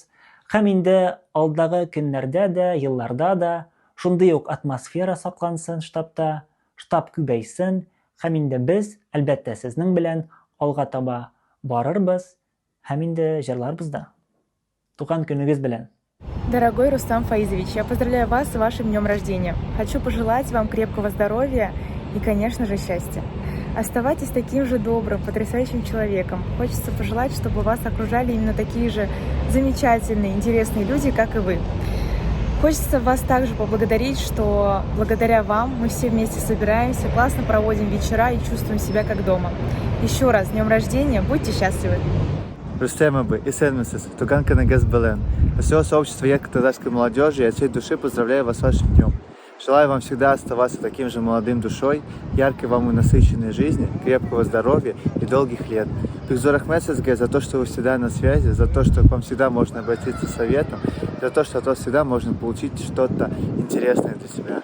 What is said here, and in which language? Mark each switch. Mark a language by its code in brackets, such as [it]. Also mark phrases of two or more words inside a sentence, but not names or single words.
[tt] Һәм инде алдагы көннәрдә дә, елларда да шундый ук атмосфера саклансын штабта, штаб күбәйсен, һәм инде без, әлбәттә, сезнең белән алга таба барырбыз, һәм инде җырларбыз да. Туган көнегез белән. [ru] Дорогой Рустам Фаизович, я поздравляю вас с вашим днем рождения. Хочу пожелать вам крепкого здоровья и, конечно же, счастья. Оставайтесь таким же добрым, потрясающим человеком. Хочется пожелать, чтобы вас окружали именно такие же замечательные, интересные люди, как и вы. Хочется вас также поблагодарить, что благодаря вам мы все вместе собираемся, классно проводим вечера и чувствуем себя как дома. Еще раз, с днем рождения, будьте счастливы! [tt] Рустем Абай, исәнмесез, туган көнегез белән. [ru] Всего сообщества яркой татарской молодежи я от всей души поздравляю вас с вашим днем. Желаю вам всегда оставаться таким же молодым душой, яркой вам и насыщенной жизни, крепкого здоровья и долгих лет. Бигзор Ахмед Сезге за то, что вы всегда на связи, за то, что к вам всегда можно обратиться с советом, за то, что от вас всегда можно получить что-то интересное для себя.